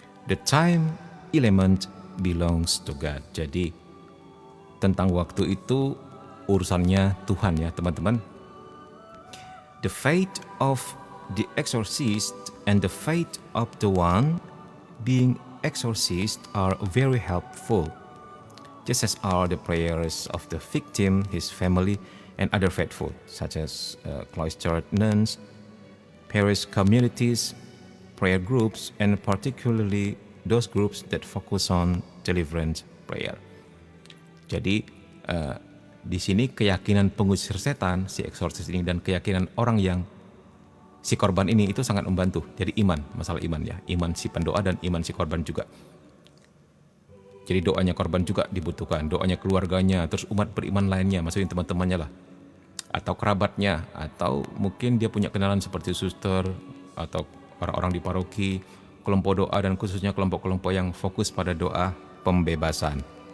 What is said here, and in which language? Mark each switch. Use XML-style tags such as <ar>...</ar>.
<en>The time element belongs to God.</en> <id>Jadi tentang waktu itu urusannya Tuhan ya teman-teman.</id> <en>The faith of the exorcist and the faith of the one being exorcised are very helpful, just as are the prayers of the victim, his family, and other faithful, such as cloistered nuns, parish communities, prayer groups, and particularly those groups that focus on deliverance prayer.</en> <id>Jadi di sini keyakinan pengusir setan, si eksorsis ini, dan keyakinan orang yang si korban ini itu sangat membantu. Jadi iman, masalah iman ya, iman si pendoa dan iman si korban juga. Jadi doanya korban juga dibutuhkan, doanya keluarganya, terus umat beriman lainnya, maksudnya teman-temannya lah, atau kerabatnya, atau mungkin dia punya kenalan seperti suster, atau orang-orang di paroki, kelompok doa, dan khususnya kelompok-kelompok yang fokus pada doa pembebasan.</id>